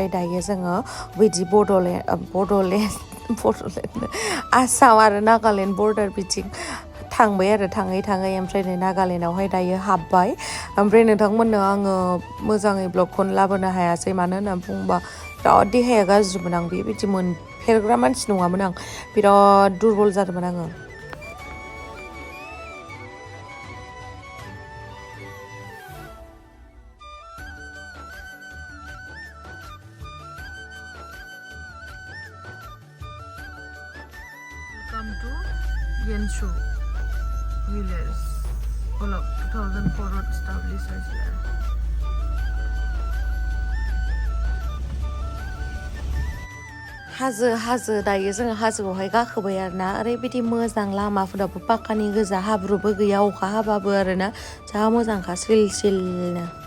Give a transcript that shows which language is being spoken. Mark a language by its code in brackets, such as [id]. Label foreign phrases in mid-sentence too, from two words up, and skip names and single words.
[brx] दायो जोङो बिदि बड'लेण्ड आसाम आरो नागालेण्ड बर्डार बिथिं थांबाय आरो थाङै ओमफ्राय नै नागालेण्डआवहाय दायो हाबबाय ओमफ्राय नोंथांमोननो आङो मोजाङै ब्लगखौनो लाबोनो हायासै मानो होननानै बुङोबा बिराद देहाया गाज्रिमोन आं बेबायदि मोनफेरग्रा मानसि नङामोन आं बिराद दुरबल जादोंमोन आङो [en] Welcome to Yenshu village. All of 2004 established as well. [brx] हाजो दायो जोङो हाजोआवहाय गाखोबाय आरोना ओरैबायदि मोजां लामाफोराबो पाक्कानि गोजा हाब्रुबो गैया अखा हाबाबो आरोना जा मोजांखा सिलनो